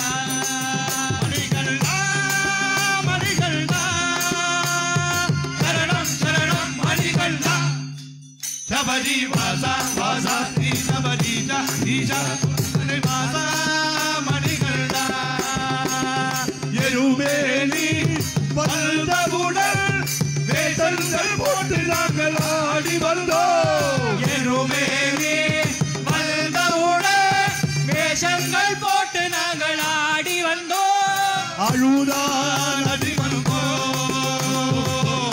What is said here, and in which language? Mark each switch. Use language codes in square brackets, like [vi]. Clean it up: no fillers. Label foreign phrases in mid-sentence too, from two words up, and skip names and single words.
[ml] മണികണ്ഠ മണികണ്ഠ ശരണം ശരണം മണികണ്ഠ ശബരി വാസ വാസ ശ്രീ ശബരീശ ഈശ പൊന്മലൈ വാസ മണികണ്ഠ എരുമേലി [ta] வந்தவுடன் வேஷங்கள் போட்டு நாங்கள் ஆடி வந்தோம் எருமேலி வந்தவுடன் வேஷங்கள் போட்டு நாங்கள் ஆடி வந்தோம் அழுதா நதி வந்தோம்